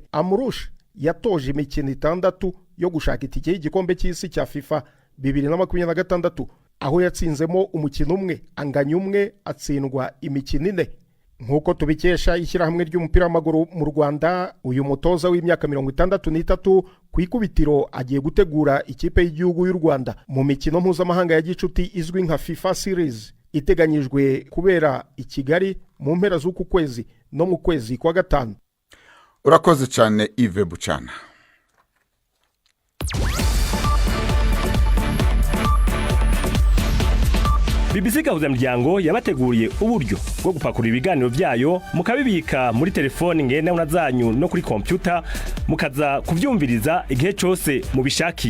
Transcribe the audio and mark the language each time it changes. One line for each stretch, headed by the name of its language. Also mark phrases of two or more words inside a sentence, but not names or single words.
Kinyarwanda: Amrouche yatoje imikino 6 yo gushaka itike y'igikombe cy'isi cya FIFA 2026, aho yatsinzemo umukino umwe, anganya umwe, atsindwa imikino 4. Nkuko tubikesha ishyirahamwe ry'umupira w'amaguru mu Rwanda, uyu mutoza w'imyaka 63 ku ikubitiro agiye gutegura ikipe y'igihugu y'u Rwanda mu mikino mpuzamahanga ya gicuti izwi nka FIFA Series iteganyijwe kubera i Kigali mu mpera z'uku kwezi no mu kwezi kwa gatanu. Urakoze cyane Yves Bucana.
Rundi: BBC Gahuza Miryango yabateguriye uburyo bwo gupakura ibiganiro byayo mukabibika muri telefone ngendanwa zanyu no kuri computer mukaza kuvyumviriza igihe cyose mubishaki.